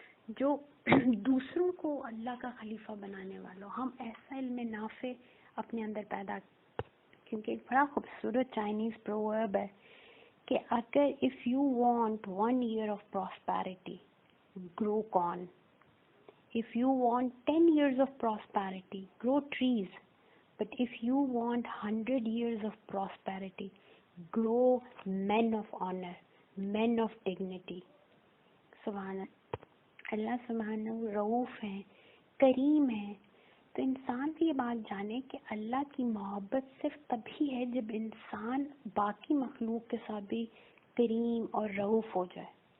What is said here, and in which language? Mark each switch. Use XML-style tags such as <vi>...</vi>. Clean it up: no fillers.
<ur>جو دوسروں کو اللہ کا خلیفہ بنانے والوں. ہم ایسا علم نافع اپنے اندر پیدا، کیونکہ ایک بڑا خوبصورت چائنیز پروورب ہے کہ اگر</ur> <en>if you want 1 year of prosperity, grow corn. If you want 10 years of prosperity, grow trees. But if you want 100 years of prosperity, grow men of honor, men of dignity.</en> <ur>سبحان اللہ سبحانہ رؤوف ہیں، کریم ہیں. تو انسان بھی یہ بات جانے کہ اللہ کی محبت صرف تبھی ہے جب انسان باقی مخلوق کے ساتھ بھی کریم اور رؤوف ہو جائے.</ur>